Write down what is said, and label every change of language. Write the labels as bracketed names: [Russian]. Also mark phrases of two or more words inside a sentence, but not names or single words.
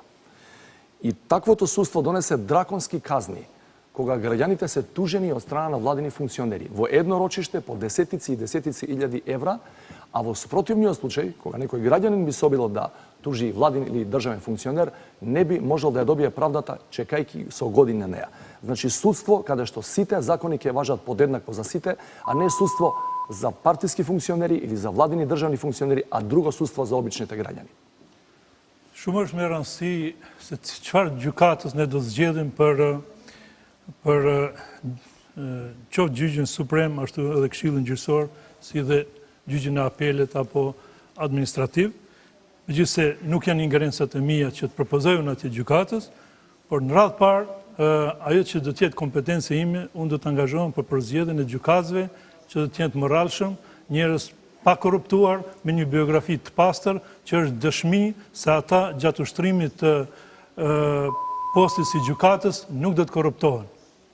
[Macedonian] И таквото судство донесе драконски казни кога граѓаните се тужени од страна на владини функционери во едно рочиште по десетици и десетици илјади евра, а во спротивниот случај, кога некој граѓанин би собило да тужи владин или државен функционер, не би можел да ја добие правдата чекајќи со години на неа. Значи судство каде што сите закони ќе важат подеднакво за сите, а не судство за партиски функционери или за владини државни функционери, а друго судство за обичните граѓани. [Albanian] Shumë është me rëndësi se çfarë gjykatës ne do zgjedhim për qoftë Gjyqin Suprem, ashtu edhe Këshillin Gjyqësor, si dhe gjyqin e apelet apo administrativ, megjithëse nuk janë ingerencat e mia që të propozojnë atje gjykatës, por në radhë parë ajo që do të jetë kompetencë ime, unë do të angazhohem për përzgjedhjen e gjykatësve që do të jenë të moralshëm, njerëz pa korruptuar, me një biografi të pastër, që është dëshmi se ata gjatë ushtrimit të postit si gjykatës nuk do të korruptohen.